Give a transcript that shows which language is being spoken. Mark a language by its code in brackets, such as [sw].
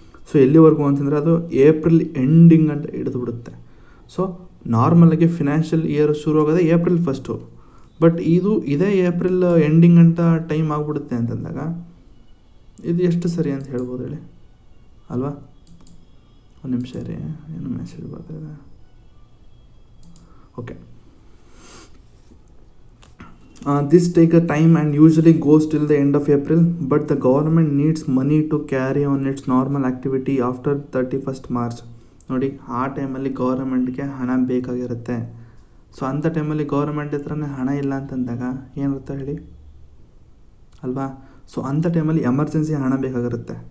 [kn] So ಎಲ್ಲಿವರೆಗೂ ಅಂತಂದರೆ ಅದು ಏಪ್ರಿಲ್ ಎಂಡಿಂಗ್ ಅಂತ ಹಿಡಿದು ಬಿಡುತ್ತೆ. ಸೊ ನಾರ್ಮಲಾಗಿ ಫಿನಾನ್ಷಿಯಲ್ ಇಯರ್ ಶುರು ಆಗೋದೇ ಏಪ್ರಿಲ್ 1, ಬಟ್ ಇದೇ ಏಪ್ರಿಲ್ ಎಂಡಿಂಗ್ ಅಂತ ಟೈಮ್ ಆಗಿಬಿಡುತ್ತೆ ಅಂತಂದಾಗ ಇದು ಎಷ್ಟು ಸರಿ ಅಂತ ಹೇಳ್ಬೋದು ಹೇಳಿ ಅಲ್ವಾ. ಒಂದು ನಿಮಿಷ ರೀ, ಏನು ಮೆಸೇಜ್ ಬರ್ತಾಯಿದೆ. [en] Okay, this take a time and usually goes till the end of April, but the government needs money to carry on its normal activity after 31st March. [kn] ನೋಡಿ, ಆ ಟೈಮಲ್ಲಿ ಗೌರ್ಮೆಂಟ್ಗೆ ಹಣ ಬೇಕಾಗಿರುತ್ತೆ. ಸೊ ಅಂಥ ಟೈಮಲ್ಲಿ ಗೌರ್ಮೆಂಟ್ ಹತ್ರನೇ ಹಣ ಇಲ್ಲ ಅಂತಂದಾಗ ಏನಿರುತ್ತೆ ಹೇಳಿ ಅಲ್ವಾ. ಸೊ ಅಂಥ ಟೈಮಲ್ಲಿ ಎಮರ್ಜೆನ್ಸಿ ಹಣ ಬೇಕಾಗಿರುತ್ತೆ.